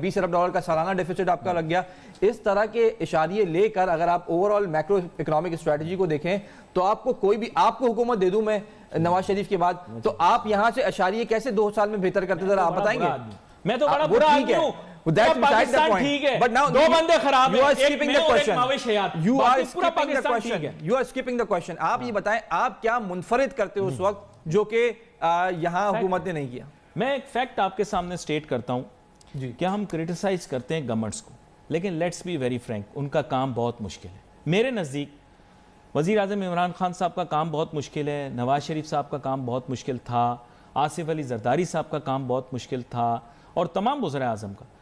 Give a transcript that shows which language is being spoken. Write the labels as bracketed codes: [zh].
[ur] 20 ارب dollar کا سالانہ deficits آپ کا لگ گیا. اس طرح کے اشاریے لے کر اگر آپ over all macro economic strategy کو دیکھیں تو آپ کو کوئی بھی، آپ کو حکومت دے دوں میں نواز شریف کے بعد، تو آپ یہاں سے اشاریے کیسے 2 سال میں بہتر کرتے ذرا آپ بتائیں گے. میں تو بڑا برا آدمی ہوں. پاکستان ٹھیک ہے، 2 بندے خراب ہیں، ایک میں اور ایک ماوش حیات. [en] You are skipping the question. [ur] آپ یہ بتائیں آپ کیا منفرد کرتے ہو اس وقت جو کہ یہاں حکومت نے نہیں کیا. میں ایک فیکٹ آپ کے سامنے سٹیٹ کرتا ہوں کہ ہم کرٹیسائز کرتے ہیں گورنمنٹس کو، لیکن لیٹس بی ویری فرینک، ان کا کام بہت مشکل ہے. میرے نزدیک وزیر اعظم عمران خان صاحب کا کام بہت مشکل ہے، نواز شریف صاحب کا کام بہت مشکل تھا، آصف علی زرداری صاحب کا کام بہت مشکل تھا، اور تمام وزراء اعظم کا.